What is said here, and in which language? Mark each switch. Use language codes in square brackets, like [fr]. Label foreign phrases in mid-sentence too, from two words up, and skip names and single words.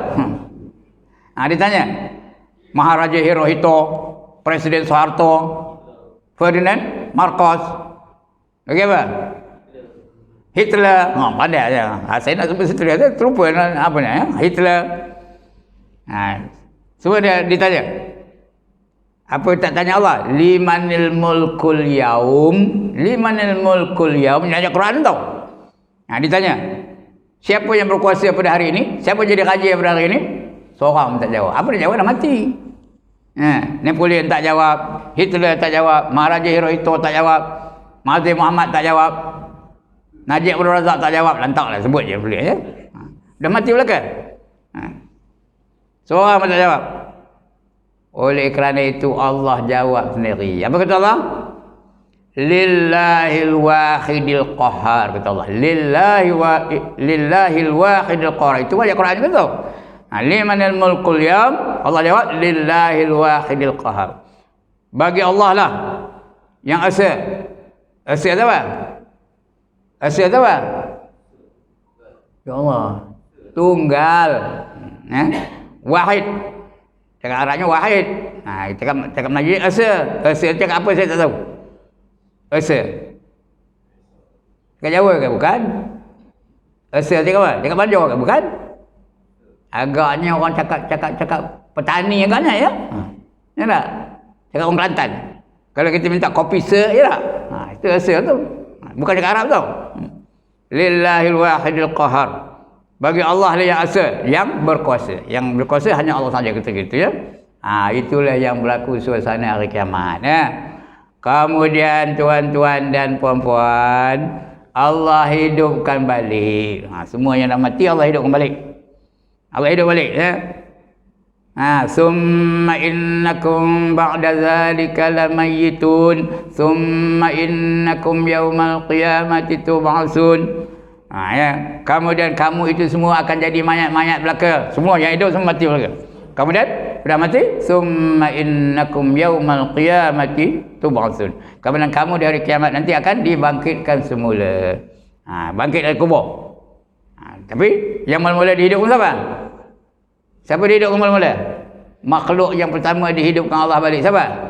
[ms] Dia tanya, Maharaja Hirohito, Presiden Soeharto, Ferdinand Marcos, lagi apa? Hitler. Pandai aja. Saya nak sebut Hitler, saya terlupa apa ni ya? Hitler. Semua dia ditanya. Apa tak tanya Allah? [ar] لمن الملك اليوم. لمن الملك اليوم. [ms] Ini ayat Quran tau. Ditanya. Siapa yang berkuasa pada hari ini? Siapa jadi raja pada hari ini? Seorang tak jawab. Apa dia jawab? Dah mati. Napoleon tak jawab. Hitler tak jawab. Maharaja Hirohito tak jawab. Mahathir Muhammad tak jawab. Najib Abdul Razak tak jawab. Lantaklah sebut je boleh ya. Dah mati belaka. Seorang pun tak jawab. Oleh kerana itu Allah jawab sendiri. Apa kata Allah? [ar] لله الواحد القهار, kata Allah. لله الواحد القهار. [ms] Itu ayat Quran juga tu. [ar] لمن الملك اليوم. [ms] Allah jawab [ar] لله الواحد القهار. [ms] Bagi Allah lah yang esa. Esa tu apa? Esa tu apa? Ya Allah. Tunggal. Wahid. Cakap Arabnya wahid. Cakap Melayu esa. Esa cakap apa saya tak tahu. Esa. Cakap Jawa ke bukan? Esa cakap apa? Cakap Banjar ke bukan? Agaknya orang cakap petani agaknya ya. Ya tak? Cakap orang Kelantan. Kalau kita minta kopi se ya tak? Itu esa tu. Bukan cakap Arab tau. [ar] لله الواحد القهار. [ms] Bagi Allah lah yang asa, yang berkuasa. Yang berkuasa hanya Allah saja kata gitu ya. Itulah yang berlaku suasana hari kiamat ya. Kemudian tuan-tuan dan puan-puan, Allah hidupkan balik. Semua yang dah mati Allah hidupkan balik. Allah hidup balik ya. [ar] ثم إنكم بعد ذلك لميتون ثم إنكم يوم القيامة تبعثون. Ya. [ms] Kemudian kamu itu semua akan jadi mayat-mayat belaka. Semua yang hidup semua mati belaka. Kemudian sudah mati, [ar] ثم إنكم يوم القيامة تبعثون. [ms] Kemudian kamu di hari kiamat nanti akan dibangkitkan semula. Bangkit dari kubur. Tapi yang mula-mula dihidupkan siapa? Siapa dihidupkan mula-mula? Makhluk yang pertama dihidupkan Allah balik siapa?